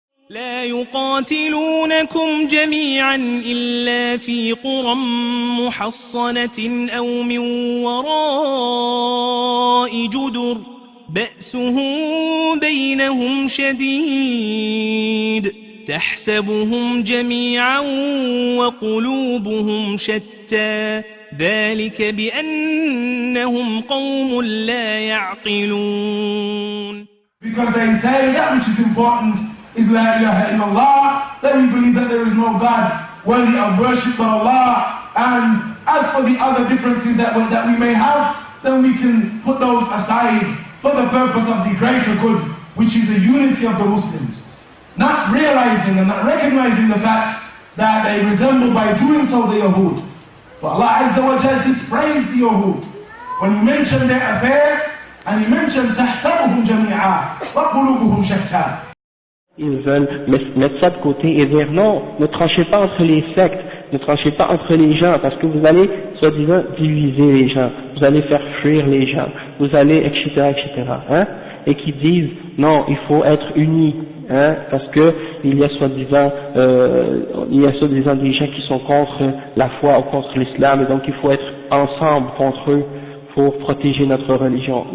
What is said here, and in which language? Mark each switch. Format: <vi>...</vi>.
<ar>لا يقاتلونكم جميعا إلا في قرى محصنة أو من وراء جدر بأسهم بينهم شديد تحسبهم جميعا وقلوبهم شتى ذلك بأنهم قوم لا يعقلون.</ar> <en>Because they say that which is important is</en> <ar>La ilaha illallah,</ar> <en>that we believe that there is no God worthy of worship but Allah, and as for the other differences that we may have, then we can put those aside for the purpose of the greater good, which is the unity of the Muslims. Not realizing and not recognizing the fact that they resemble by doing so the Yahud. For Allah Azza wa Jal dispraised the Yahud when He mentioned their affair, and He mentioned</en> <ar>تَحْسَبُهُمْ جَمِيعًا وَقُلُوبُهُمْ شَتَّى.</ar> <fr>Ils veulent mettre ça de côté et dire non, ne tranchez pas entre les sectes, ne tranchez pas entre les gens, parce que vous allez, soi-disant, diviser les gens, vous allez faire fuir les gens, vous allez, etc., hein, et qui disent non, il faut être unis, hein, parce que il y a soi-disant des gens qui sont contre la foi ou contre l'islam, et donc il faut être ensemble contre eux pour protéger notre religion.</fr>